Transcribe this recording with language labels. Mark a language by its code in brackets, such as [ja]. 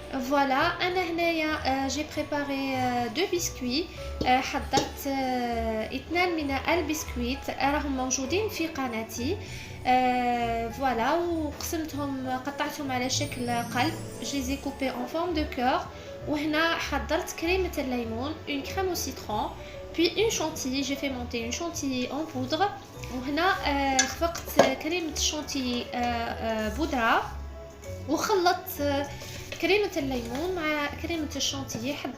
[fr] فوالا [ar] انا هنايا [fr] جي بريباري دو بسكوي. [ar] حضرت اثنان من البسكويت راهم موجودين في قناتي. فوالا وقسمتهم قطعتهم على شكل قلب، جي كوبي [fr] en forme de cœur. [ar] وهنا حضرت كريمة الليمون [fr] une crème au citron puis une chantilly. j'ai fait monter une chantilly en poudre. [ar] وهنا خفقت كريمة الشانتيي بودرة وخلطت كريمة الليمون مع كريمة الشانتيي.